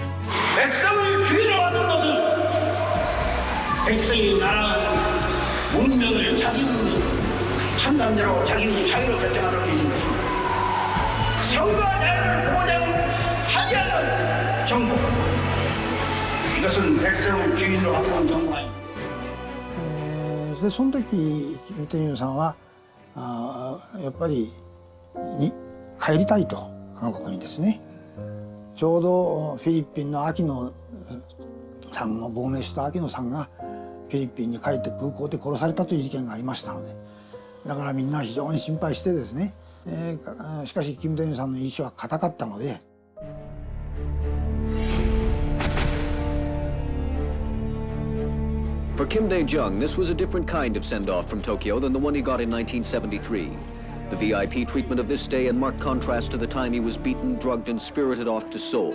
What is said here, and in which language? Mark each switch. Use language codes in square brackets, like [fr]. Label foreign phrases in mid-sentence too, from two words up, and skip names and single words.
[ko] 백성을 주인으로 하는 것은 백성이 나라의 운명을 자기 판단대로 자기로 결정하도록 되어 있는 것입니다. 선거 자유를 보장하지 않는 정부, 이것은 백성을 주인으로 하는 정부가 아닙니다. [ja] でその時金正日さんはやっぱり帰りたいと韓国にですね。ちょうどフィリピンの秋野さんの亡命した秋野さんがフィリピンに帰って空港で殺されたという事件がありましたので、だからみんな非常に心配してですね、しかし金正日さんの意志は固かったので。 [en] For Kim Dae-jung, this was a different kind of send-off from Tokyo than the one he got in 1973. The VIP treatment of this day in marked contrast to the time he was beaten, drugged, and spirited off to Seoul.